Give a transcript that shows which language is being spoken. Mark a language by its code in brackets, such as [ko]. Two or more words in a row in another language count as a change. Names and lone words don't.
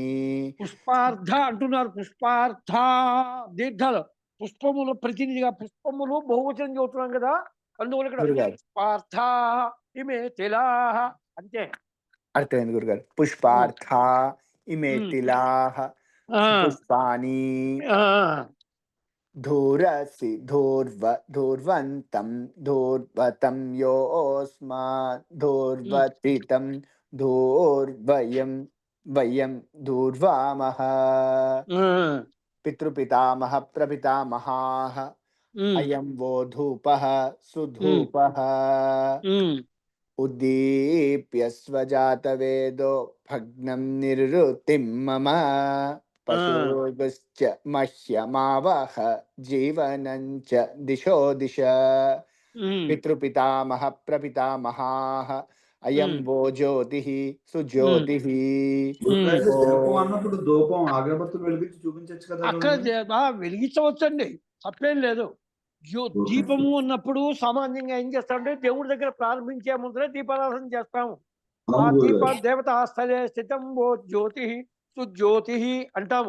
[te] పుష్పార్థ అంటున్నారు. పుష్పార్థ దీర్ఘాలు. పుష్పములు ప్రతినిధిగా పుష్పములు బహువచనం చెబుతున్నాం కదా! అందువల్ల ఇక్కడ గురుగారు [sa] పుష్పార్థ ఇమే తిలాః అంతే. [te] అర్థమైంది గురుగారు. హ్మ్. [sa] పుష్పార్థ ఇమే హ్మ్. తిలాః ఆ! సుపుష్పాని ఆ! धूरसि धूर्वन्तं धूर्वतं योऽस्मात् హ్మ్. धूर्वतितं धूर्वयं वयं धूर्वामः ఆ! पितृपितामह प्रपितामहाः హ్మ్. अयं वो धूपः హ్మ్. सुधूपः హ్మ్. उद्दीप्य स्वजातवेदो भग्नं निरृतिं मम ఆ! पशुगश्च मह्यमावह जीवनं च दिशो दिश హ్మ్. पितृपितामह प्रपितामहाः अयं హ్మ్. वो ज्योतिः హ్మ్. सुज्योतिः హ్మ్. [te] గురుగారు దీపం ఓం. అన్నప్పుడు ధూపం అగరబత్తులు వెలిగించి చూపించచ్చు కదా అక్కడ గురుగారు. వెలిగించవచ్చండి. తప్పేం లేదు. ఓకే. దీపము అన్నప్పుడు సామాన్యంగా ఏం చేస్తామంటే దేవుడి దగ్గర ప్రారంభించే ముందరే దీపారాధన చేస్తాము. ఆ అవును దీప గురుగారు. [sa] దేవతా స్థలే స్థితం ఓ జ్యోతి సుజ్యోతి [te] అంటాము.